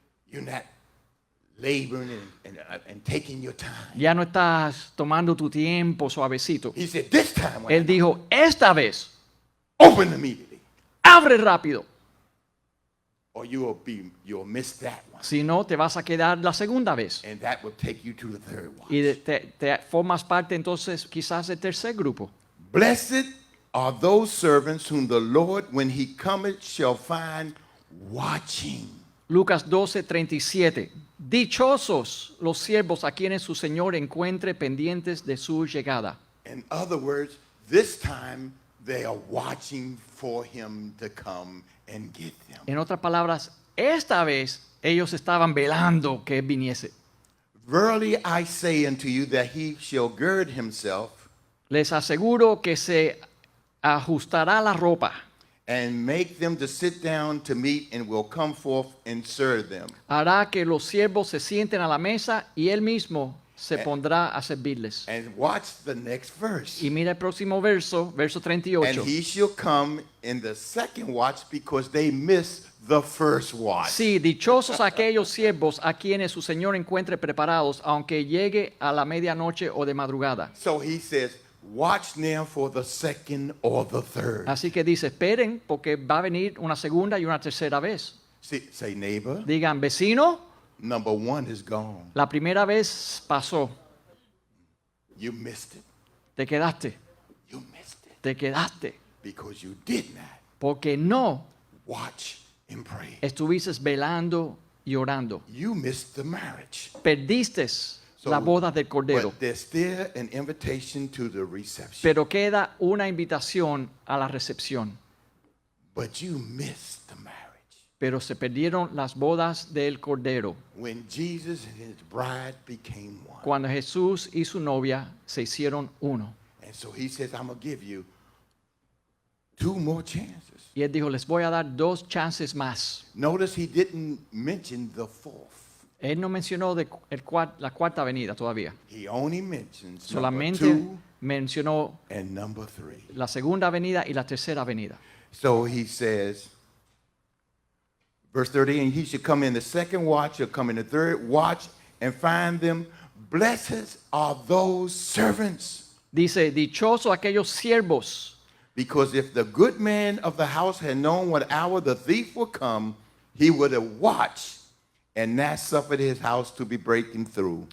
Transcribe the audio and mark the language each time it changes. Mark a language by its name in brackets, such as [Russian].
[English] You're not laboring and taking your time. [Spanish] Ya no estás tomando tu tiempo suavecito. [English] He said, this time, when [Spanish] Él dijo, esta vez, [English] open immediately, [Spanish] abre rápido. [English] or you'll miss that one. [Spanish] Si no, te vas a quedar la segunda vez. [English] And that will take you to the third watch. [Spanish] Y te formas parte entonces quizás del tercer grupo. [English] Blessed are those servants whom the Lord, when he cometh, shall find watching. [Spanish] Lucas 12:37. Dichosos los siervos a quienes su Señor encuentre pendientes de su llegada. [English] In other words, this time they are watching for him to come and get them. [Spanish] En otras palabras, esta vez ellos estaban velando que él viniese. [English] Verily I say unto you that he shall gird himself [Spanish] Les aseguro que se ajustará la ropa, [English] and make them to sit down to meat, and will come forth and serve them. [Spanish] hará que los siervos se sienten a la mesa y él mismo se pondrá a servirles. [English] And watch the next verse. [Spanish] Y mira el próximo verso, verso [English] And [Spanish] 38. [English] he shall come in the second watch, because they missed the first watch. [Spanish] Sí, dichosos aquellos siervos a quienes su Señor encuentre preparados, aunque llegue a la medianoche o de madrugada. [English] So he says, watch now for the second or the third. [Spanish] Así que dice, esperen porque va a venir una segunda y una tercera vez. [English] Say, neighbor, [Spanish] Digan, vecino, [English] number one is gone. [Spanish] la primera vez pasó, [English] You missed it. [Spanish] te quedaste, [English] You missed it. [Spanish] te quedaste, [English] Because you did not [Spanish] porque no [English] watch and pray. [Spanish] estuviste velando y orando. [English] You missed the marriage. [Spanish] Perdiste la boda del Cordero, [English] But there's still an invitation to the reception. [Spanish] pero queda una invitación a la recepción. [English] But you missed the marriage. [Spanish] Pero se perdieron las bodas del Cordero [English] When Jesus and his bride became one. [Spanish] cuando Jesús y su novia se hicieron uno. [English] And so he says, I'm going to give you 2 more chances. [Spanish] Y él dijo, les voy a dar 2 chances más. [English] Notice he didn't mention the fourth. [Spanish] Él no mencionó la cuarta venida todavía. [English] He only mentions [Spanish] Solamente [English] number 2 [Spanish] mencionó [English] and number 3. [Spanish] la segunda venida y la tercera venida. [English] So he says, verse 30, and he should come in the second watch, or come in the third watch, and find them. Blessed are those servants. [Spanish] Dice, dichoso aquellos siervos, [English] Because if the good man of the house had known what hour the thief would come, he would have watched and not suffered his house to be breaking through.